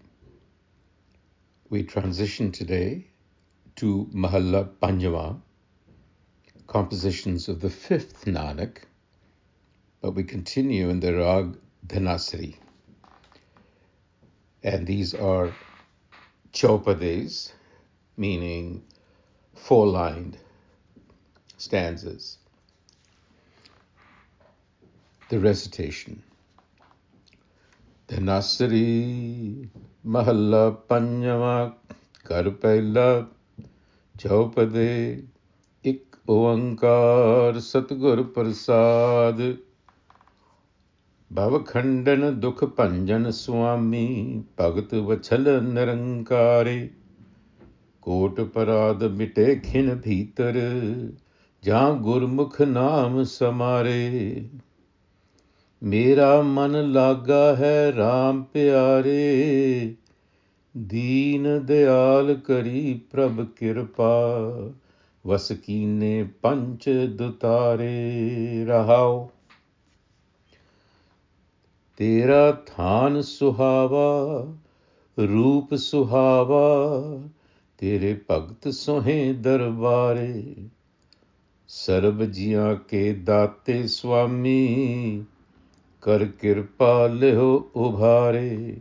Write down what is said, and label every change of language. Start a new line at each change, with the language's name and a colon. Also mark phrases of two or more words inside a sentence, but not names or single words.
English: We transition today to Mahalla Panjwa, compositions of the fifth Nanak, but we continue in the Rag Dhanasari. And these are chaupadais, meaning four-lined stanzas. The recitation.
Punjabi: ਧਨਾਸਰੀ ਮਹਲਾ ਪੰਜਵਾਂ ਘਰੁ ਪਹਿਲਾ ਚਉਪਦੇ ਇਕ ਓਅੰਕਾਰ ਸਤਿਗੁਰ ਪ੍ਰਸਾਦਿ ਭਵ ਖੰਡਨ ਦੁਖ ਭੰਜਨ ਸੁਆਮੀ ਭਗਤਿ ਵਛਲ ਨਿਰੰਕਾਰੇ ਕੋਟਿ ਪਰਾਧ ਮਿਟੇ ਖਿਨ ਭੀਤਰਿ ਜਾਂ ਗੁਰਮੁਖਿ ਨਾਮੁ ਸਮਾਰੇ ਮੇਰਾ ਮਨੁ ਲਾਗਾ ਹੈ ਰਾਮ ਪਿਆਰੇ ਦੀਨ ਦਇਆਲਿ ਕਰੀ ਪ੍ਰਭਿ ਕਿਰਪਾ ਵਸਿ ਕੀਨੇ ਪੰਚ ਦੂਤਾਰੇ ਰਹਾਉ ਤੇਰਾ ਥਾਨੁ ਸੁਹਾਵਾ ਰੂਪੁ ਸੁਹਾਵਾ ਤੇਰੇ ਭਗਤ ਸੋਹੇ ਦਰਬਾਰੇ ਸਰਬ ਜੀਆ ਕੇ ਦਾਤੇ ਸੁਆਮੀ ਕਰਿ ਕਿਰਪਾ ਲੇਹੁ ਉਬਾਰੇ